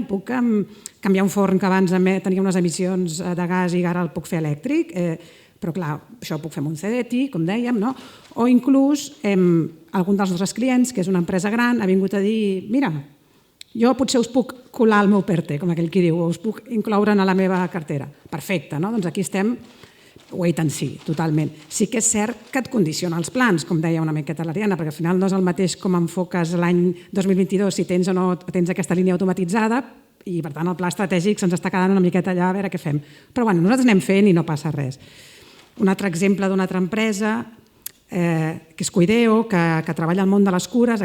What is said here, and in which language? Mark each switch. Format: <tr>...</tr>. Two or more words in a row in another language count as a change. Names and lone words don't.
<ca>Puc canviar un forn que abans tenia unes emissions de gas i ara el puc fer elèctric? Però clar, això ho puc fer amb un CDT, com dèiem, o inclús algun dels nostres clients, que és una empresa gran, ha vingut a dir, mira, jo potser us puc colar el meu PERTE, com aquell qui diu, o us puc incloure en la meva cartera. Perfecte, doncs aquí estem</ca> <en>wait and see,</en> <ca>totalment. Sí que és cert que et condiciona els plans, com deia una miqueta l'Ariadna, perquè al final no és el mateix com enfoques l'any 2022 si tens o no tens aquesta línia automatitzada, i per tant el pla estratègic se'ns està quedant una miqueta allà a veure què fem. Però bueno, nosaltres anem fent i no passa res. Un altre exemple d'una altra empresa, que és Cuideo, que treballa al món de les cures.</ca>